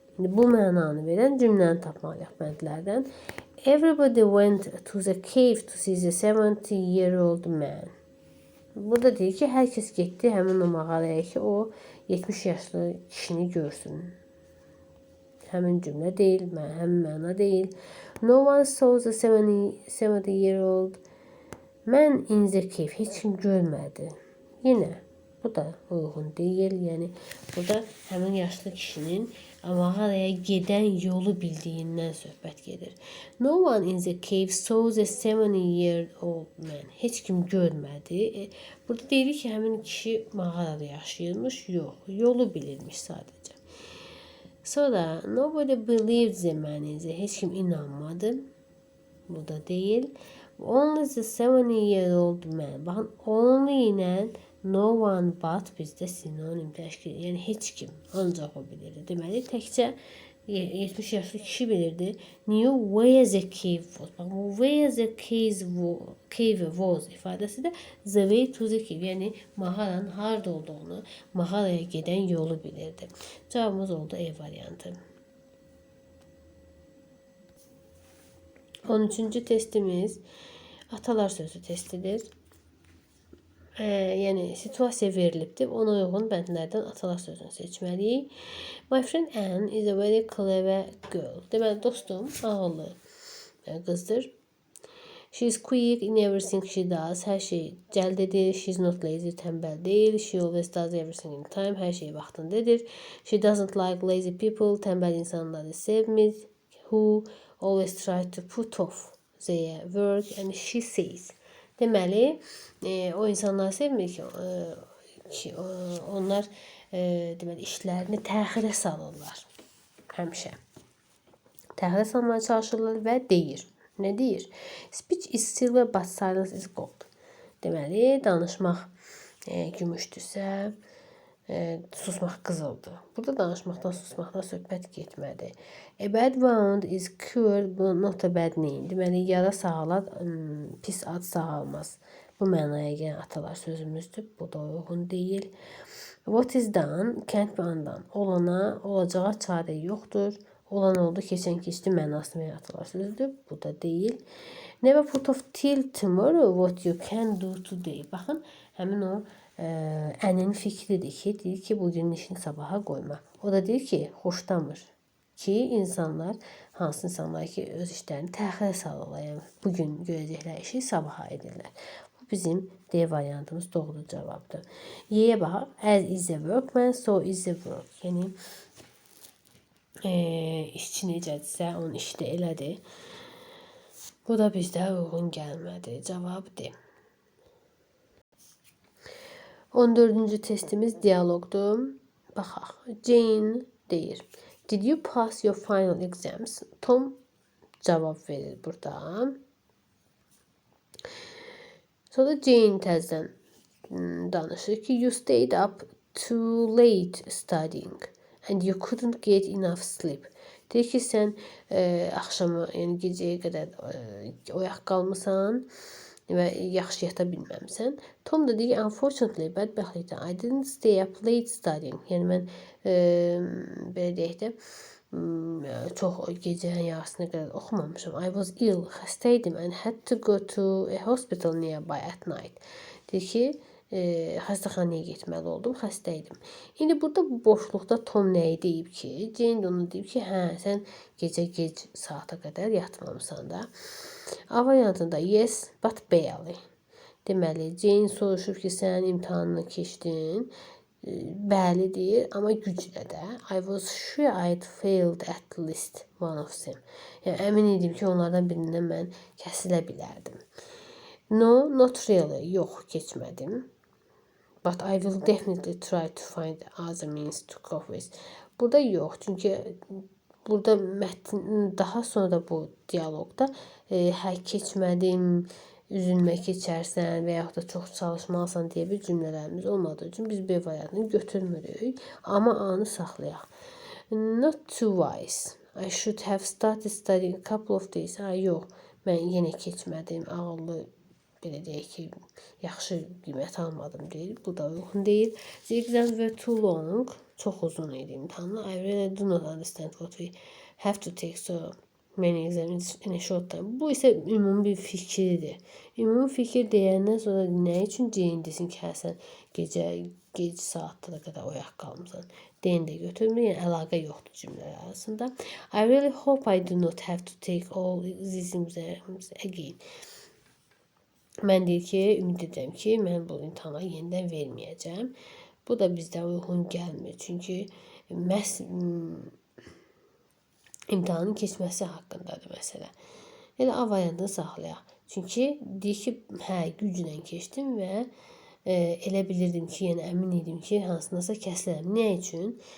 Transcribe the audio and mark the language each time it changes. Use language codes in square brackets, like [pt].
[az] Bu mənanı verən cümləni tapmalıyıq bəndlərdən. [en] Everybody went to the cave to see the 70-year-old man. [az] Burada deyir ki, hər kəs getdi həmin o mağaraya ki, o 70 yaşlı kişini görsün. Həmin cümlə deyil, həmin məna deyil. [en] No one saw the 70-year-old man in the cave. [az] Heç kim görmədi. Yenə bu da uyğun deyil. Yəni burada həmin yaşlı kişinin mağaraya gedən yolu bildiyindən söhbət gedir. [en] No one in the cave saw the 70-year-old man. [az] Heç kim görmədi. Burada deyilir ki, həmin kişi mağarada yaşayırmış. Yox, yolu bilirmiş sadəcə. Sonra [en] nobody believed the man in the. [az] Heç kim inanmadı. Bu da deyil. [en] Only the 70-year-old man. [az] Baxın, only ilə [en] no one but [az] bizdə sinonim təşkil edir. Yəni heç kim, ancaq o bilirdi. Deməli, təkcə 70 yaşlı kişi bilirdi. [en] Knew where the cave was. [az] Bax, bu [en] where the cave was [az] ifadəsi də [en] the way to the cave. [az] Yəni mağaranın harda olduğunu, mağaraya gedən yolu bilirdi. Cavabımız oldu E variantı. 13-cü testimiz atalar sözü testidir. Yəni situasiya verilibdir. Ona uyğun bəndlərdən atalar sözünü seçməliyik. [en] My friend Anne is a very clever girl. [az] Deməli, dostum ağıllı qızdır. [en] She is quick in everything she does. [az] Hər şey cəld edir. [en] She is not lazy, [az] tənbəl deyil. [en] She always does everything in time. [az] Hər şey vaxtında edir. [en] She doesn't like lazy people. [az] Tənbəl insanları sevmir. [en] Who always try to put off their work and she says. [az] Deməli, o insanlar sevmir ki, onlar deməli, işlərini təxirə salırlar. Həmişə. Təxirə salmaya çalışırlar və deyir. Nə deyir? [en] Speech is silver but silence is gold. [az] Deməli, danışmaq gümüşdürsə, susmaq qızıldır. Burada danışmaqdan, susmaqdan söhbət getmədi. [en] A bad wound is cured, bu not a bad name. [az] Deməli, yara sağalar, pis ad sağalmaz. Bu mənaya gələn atalar sözümüzdür. Bu da uyğun deyil. [en] What is done can't be undone. [az] Olana, olacağa çarə yoxdur. Olan oldu, keçən keçdi mənasını verən atalar sözüdür. Bu da deyil. [en] Never put off till tomorrow what you can do today. [az] Baxın, həmin o ənin fikridir ki, deyir ki, bugünün işini sabaha qoyma. O da deyir ki, xoşlamır ki, insanlar, hansı insanlar ki, öz işlərini təxirə salırlar. Yəni, bugün görəcəklər işi sabaha edirlər. Bu bizim D variantımız doğru cavabdır. Y'yə baxaq. [en] As is a workman, so is a work. [az] Yəni, işçi necədirsə, onun işi də elədir. Bu da bizdə uyğun gəlmədi. Cavab D. 14-cü testimiz dialoqdur. Baxaq. Jane deyir. [en] Did you pass your final exams? [az] Tom cavab verir burada. Sonra Jane təzədən danışır ki, [en] you stayed up too late studying and you couldn't get enough sleep. [az] Deyir ki, sən axşamı, yəni gecəyə qədər oyaq qalmısan və yaxşı yata bilməmsən. Tom da deyir ki, [en] unfortunately, [az] bədbəxtlikdən, [en] I didn't stay up late studying. [az] Yəni mən belə deyək də çox gecənin yarısına qədər oxumamışam. [en] I was ill, [az] xəstəydim [en] and had to go to a hospital nearby at night. [az] Deyir ki, xəstəxanaya getməli oldum, xəstəydim. İndi burada bu boşluqda Tom nəyi deyib ki? Jane də onu deyib ki, hə, sən gecə gec saata qədər yatmamısan da. A variantında [en] yes, but barely. [az] Deməli, Jane soruşub ki, sən imtahanını keçdin. Bəli deyir, amma güclə də. [en] I was sure I'd failed at least one of them. [az] Yəni, əmin idim ki, onlardan birindən mən kəsilə bilərdim. [en] No, not really. [az] Yox, keçmədim. [en] But I will definitely try to find other means to cope with. [az] Burada yox, çünki burada mətn daha sonra bu dialoqda hə keçmədim, üzülmə keçərsən və yaxud da çox çalışmalısan deyə bir cümlələrimiz olmadığı üçün biz B variantını götürmürük, amma A-nı saxlayaq. [en] Not too wise. I should have started studying a couple of days. [az] Yox, mən yenə keçmədim, ağıllı belə deyək ki, yaxşı qiymət almadım deyil. Bu da uyğun deyil. [en] The exams were too long. [az] Çox uzun idi imtahanlar. [en] I really do not understand what we have to take so many exams in a short time. [az] Bu isə ümumi bir fikirdir. Ümumi fikir deyəndən sonra nə üçün Jane desin ki, hə sən gec saatlara qədər oyaq qalmısan. Deyən də götürmür, yəni əlaqə yoxdur cümlələr arasında. [en] I really hope I do not have to take all these exams again. [az] Mən deyir ki, ümid edirəm ki, mən bu imtahanları yenidən verməyəcəm. Bu da bizdə uyğun gəlmir. Çünki məhz imtahanın keçməsi haqqındadır məsələ. Elə A variantını saxlayaq. Çünki deyir ki, hə, güclə keçdim və elə bilirdim ki, yəni əmin idim ki, hansınasa kəsilərəm. Nə üçün?